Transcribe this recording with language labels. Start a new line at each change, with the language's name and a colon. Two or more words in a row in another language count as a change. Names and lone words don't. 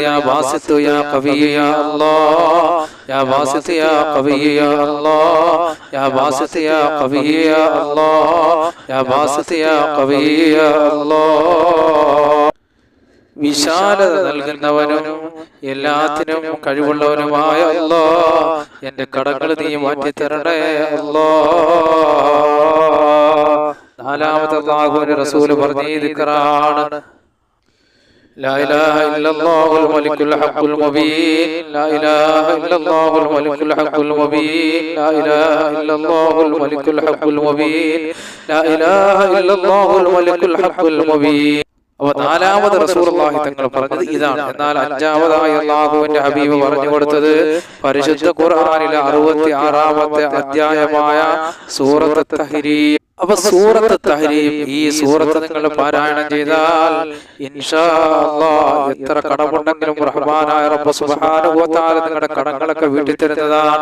Arabic: يا باسط يا قوي يا الله، يا باسط يا قوي يا الله، يا باسط يا قوي يا الله، يا باسط يا قوي يا الله.
Malayalam: വിശാലത നൽകുന്നവനും എല്ലാത്തിനും കഴിവുള്ളവനുമായ അല്ലാഹ്, എന്റെ കടങ്ങൾ നീ മാറ്റിത്തരണേ അല്ലാഹ്. നാലാമത്തെ അല്ലാഹുവിന്റെ റസൂൽ പറഞ്ഞ ദിക്റാണ്
Arabic: لا إله إلا الله الملك الحق المبين لا إله إلا الله الملك الحق المبين لا إله إلا الله الملك الحق المبين لا إله إلا الله الملك الحق المبين.
Malayalam: അപ്പോൾ നാലാമത് റസൂലുള്ളാഹി തങ്ങൾ പറഞ്ഞത് ഇതാണ്. എന്നാൽ അഞ്ചാമതായി അല്ലാഹുവിന്റെ ഹബീബ് പറഞ്ഞു കൊടുത്തത് പരിശുദ്ധ ഖുർആനിലെ 66-ാമത്തെ അധ്യായമായ സൂറത്ത് തഹ്രീം. അപ്പൊ സൂറത്ത് തഹ്രീം, ഈ സൂറത്ത് നിങ്ങൾ പാരായണം ചെയ്താൽ
Arabic: إن شاء الله
Malayalam: എത്ര കടമുണ്ടെങ്കിലും റഹ്മാനായ റബ്ബ്
Arabic: سبحانه وتعالى
Malayalam: നിങ്ങളുടെ കടങ്ങളൊക്കെ വീട്ടി തരുന്നതാണ്.